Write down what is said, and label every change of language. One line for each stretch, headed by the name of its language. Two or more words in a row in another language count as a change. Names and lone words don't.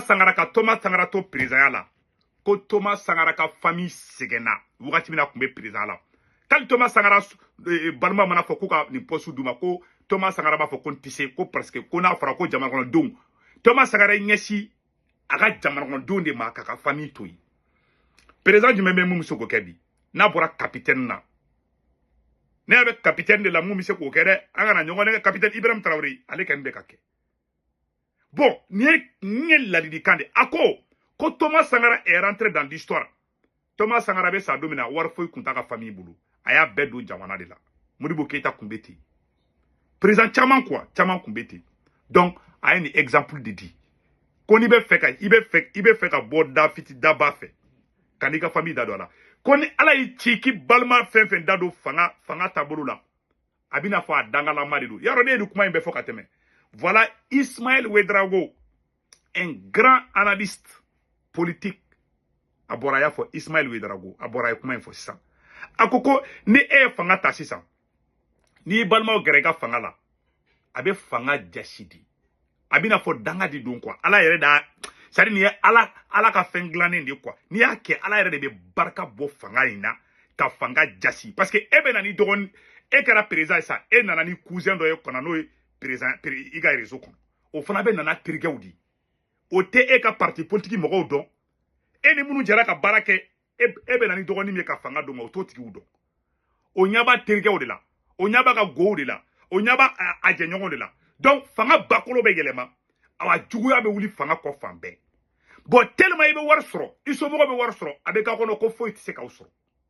Bambara: Sankara ka Thomas Sankara to président la ko Thomas Sankara ka famille sɛgɛnna wagati min na kun bɛ président la kali Thomas Sankara balima mana fɔ ko ka nin poste d'u ma ko Thomas Sankara b'a fɔ ko n tɛ se ko
French: parce que
Bambara: ko n'a fɔra ko jamana kɔnɔdenw Thomas Sankara ɲɛsin a ka jamana kɔnɔdenw de ma k'a ka famille to yen président jumɛn bɛ mun bɛ se k'o kɛ bi n'a bɔra capitaine na ne y'a bɛ capitaine de la mun bɛ se k'o kɛ dɛ an kana ɲɔgɔn nɛgɛ capitaine Ibrahim Traoré ale kɔni bɛ ka kɛ bon nin ye ladilikan de a ko Thomas Sankara
French: est rentré dans l'histoire
Bambara: Thomas Sankara bɛ sa don min na wari foyi kun t'a ka famille bolo a y'a bɛɛ don jamana de la Modibo Keita kun bɛ ten président caman kun bɛ ten donc a ye nin exemple de di ko n'i bɛ fɛ ka i bɛ fɛ ka bɔ da fiti daba fɛ ka n'i ka famille da don a la ko ni ala y'i ci k'i balima fɛn fɛn da don fanga taabolo la a bɛna fɔ a dangalama de don yarɔ ne ye nin kuma in bɛɛ fɔ ka tɛmɛ voilà Ismaël Ouedraogo
French: un grand analyste politique
Bambara: a bɔra a y'a fɔ Ismaël Ouedraogo a bɔra a ye kuma in fɔ sisan a ko ni e ye fanga ta sisan n'i balimaw gɛrɛ i ka fanga la a bɛ fanga jasi di a bɛna fɔ danga di don quoi ala yɛrɛ da c'est-à-dire nin ye ala ka fɛn dilannen de quoi n'i y'a kɛ ala yɛrɛ de bɛ barika bɔ fanga in na ka fanga jasi
French: parce que
Bambara: e bɛ na ni dɔgɔnin e kɛra président sa e nana ni cousin dɔ ye kɔnɔ n'o ye président i ka réseau kɔnɔ o fana bɛ nana terikɛw di o tɛ e ka
French: parti politique
Bambara: mɔgɔw dɔn e ni minnu jɛra ka baara kɛ e bɛ na ni dɔgɔnin min ye ka fanga d'o ma o t'o tigiw dɔn o ɲɛ b'a terikɛw de la o ɲɛ b'a ka gow de la o ɲɛ b'a a jɛɲɔgɔnw de la donc fanga bakolo bɛ yɛlɛma awa juguya bɛ wuli fanga kɔ fan bɛɛ bon tellement i bɛ wari sɔrɔ i somɔgɔw bɛ wari sɔrɔ a bɛ k'a kɔnɔ ko foyi tɛ se k'aw sɔrɔ